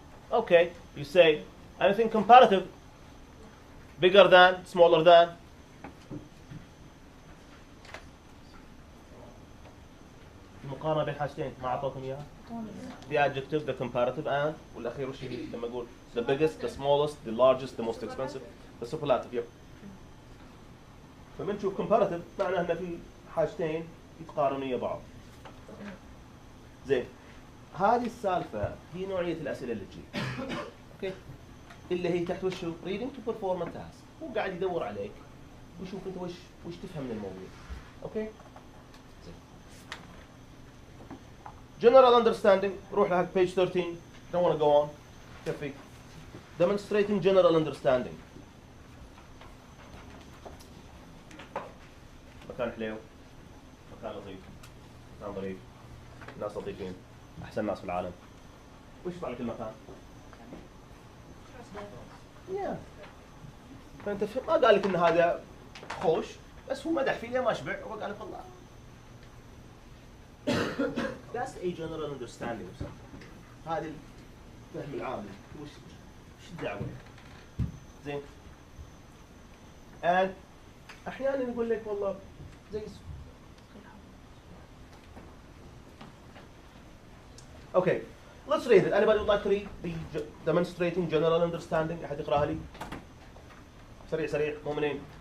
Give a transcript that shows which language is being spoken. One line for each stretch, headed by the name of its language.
English: Okay, you say anything comparative, bigger than, smaller than.
Arabic: المقارنة بين حاجتين ما أعطوكم إياها.
English: The adjective, the comparative, and
Arabic: والأخير وش هي؟ لما أقول
English: the biggest, the smallest, the largest, the most expensive, the superlative. Yep.
Arabic: فمن نشوف comparative معناه أن في حاجتين يتقارنوا ويا بعض. زين. هذه السالفة هي نوعية الأسئلة اللي تجي. أوكي. اللي هي تحت وشو؟
English: reading to perform a task.
Arabic: هو قاعد يدور عليك ويشوف أنت وش تفهم من الموضوع. أوكي.
English: General understanding.
Arabic: روح لحق page 13.
English: Don't want to go on.
Arabic: كفي.
English: Demonstrating general understanding.
Arabic: مكان حليو. مكان لطيف. مكان ظريف. ناس لطيفين. أحسن ناس في العالم. وش يطلع لك المكان؟ Yeah. فأنت ما قال لك إن هذا خوش، بس هو مدح فيه ما شبع، هو قال لك والله.
English: That's a general understanding of something.
Arabic: هذا الفهم العام. وش الدعوة؟ زين. And أحياناً يقول لك والله زي.
English: Okay, let's read it. Anybody would like to read the demonstrating general understanding?
Arabic: أحد يقرأها لي؟ سريع سريع مؤمنين.